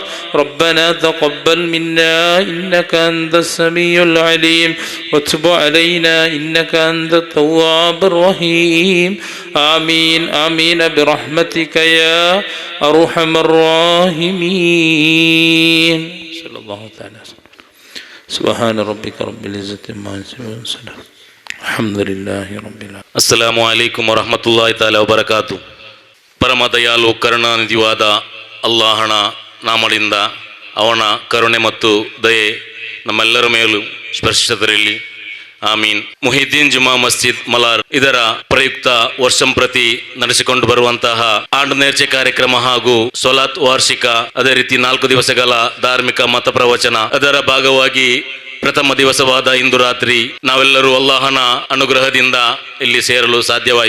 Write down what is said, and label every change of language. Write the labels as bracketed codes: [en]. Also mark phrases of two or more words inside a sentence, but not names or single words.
[ar] ربنا تقبل منا إنك أنت السميع العليم وتب علينا إنك أنت التواب الرحيم. آمين آمين برحمتك يا أرحم الراحمين. صلى الله تعالى سبحان ربك رب العزة عما يصفون وسلام الحمد لله رب العالمين. السلام عليكم ورحمة الله تعالى وبركاته. [kn] ಪರಮ ದಯಾಲು ಕರುಣಾನಿಧಿವಾದ ಅಲ್ಲಾಹನ ನಾಮದಿಂದ ಅವನ ಕರುಣೆ ಮತ್ತು ದಯೆ ನಮ್ಮೆಲ್ಲರ ಮೇಲೂ ಸ್ಪರ್ಶಿಸದಿರಲಿ. ಆಮೀನ್. ಮುಹಿದ್ದೀನ್ ಜುಮಾ ಮಸ್ಜಿದ್ ಮಲಾರ್ ಇದರ ಪ್ರಯುಕ್ತ ವರ್ಷಂಪ್ರತಿ ನಡೆಸಿಕೊಂಡು ಬರುವಂತಹ ಆಂಡನೇರ್ಚೆ ಕಾರ್ಯಕ್ರಮ ಹಾಗೂ ಸೊಲಾತ್ ವಾರ್ಷಿಕ, ಅದೇ ರೀತಿ 4 ದಿವಸಗಳ ಧಾರ್ಮಿಕ ಮತ ಪ್ರವಚನ, ಅದರ ಭಾಗವಾಗಿ ಪ್ರಥಮ ದಿವಸವಾದ ಇಂದು ರಾತ್ರಿ ನಾವೆಲ್ಲರೂ ಅಲ್ಲಾಹನ ಅನುಗ್ರಹದಿಂದ ಇಲ್ಲಿ ಸೇರಲು ಸಾಧ್ಯವಾಯಿತು.